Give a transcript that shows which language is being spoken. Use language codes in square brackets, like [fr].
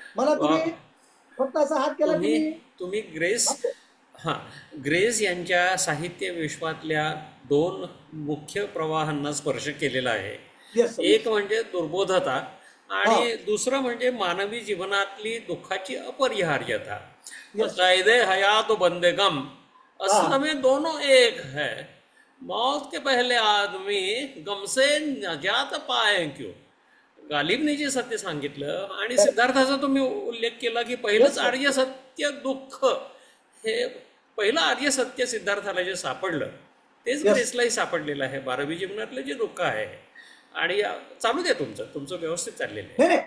[mr] मला तुम्ही फक्त असा हात केला की तुम्ही ग्रेस, हां, ग्रेस यांच्या साहित्य विश्वातल्या 2 मुख्य प्रवाहांना स्पर्श केलेला आहे. एक म्हणजे दुर्बोधता आणि दुसरं म्हणजे मानवी जीवनातली दुःखाची अपरिहार्यता. [hi] कायदे हयात बंदे गम, असल में दोनों एक है, मौत के पहले आदमी गम से नजात पाए क्यों. [mr] गालिबने जे सत्य सांगितलं आणि सिद्धार्थाचा तुम्ही उल्लेख केला की पहिलंच आर्य सत्य दुःख, हे पहिलं आर्य सत्य सिद्धार्थाला जे सापडलं तेच ग्रेसलाही सापडलेलं आहे. मानवी जीवनातलं जे दुःख आहे. आणि चालू द्या तुमचं व्यवस्थित चाललेलं आहे.